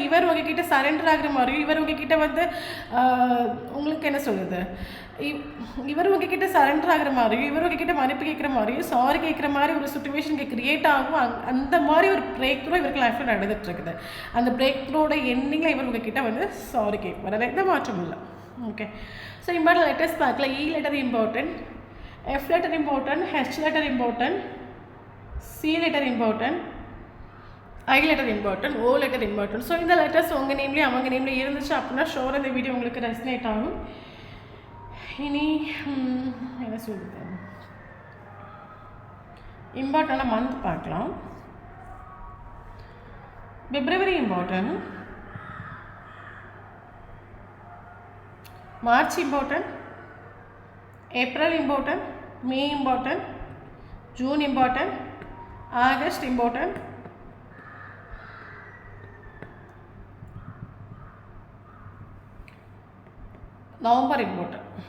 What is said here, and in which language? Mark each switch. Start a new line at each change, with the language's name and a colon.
Tamil: இவர் உங்ககிட்ட சரண்டர் ஆகிற மாதிரியும், இவர் உங்ககிட்ட வந்து உங்களுக்கு என்ன சொல்லுது, இவர் உங்ககிட்ட சரண்டர் ஆகிற மாதிரியும், இவர் உங்ககிட்ட மன்னிப்பு கேட்குற மாதிரியும், சாரி கேட்குற மாதிரி ஒரு சுச்சுவேஷன் கிரியேட் ஆகும். அந்த மாதிரி ஒரு பிரேக் த்ரூ இவருக்கு லைஃப்பில் நடந்துகிட்ருக்குது. அந்த பிரேக் த்ரூவோட எண்டிங்கில் இவர் உங்ககிட்ட வந்து சாரி கேட்பார். அதில் எந்த மாற்றம் இல்லை. ஓகே, ஸோ இம்பார்ட்டன்ட் லெட்டர்ஸ் பார்க்கலாம்.
English: E letter important, F letter important, H letter important, C letter important, I letter important, O letter important.
Tamil: So இந்த லெட்டர்ஸ் உங்கள் நேம்லேயே அவங்க நேம்லேயே இருந்துச்சு அப்படின்னா ஷோர் இந்த வீடியோ உங்களுக்கு ரெசனேட் ஆகும். இனி என்ன சொல்லுது, இம்பார்ட்டண்டான மந்த் பார்க்கலாம்.
English: February important, March important, April important, May important, June important, August important, November important.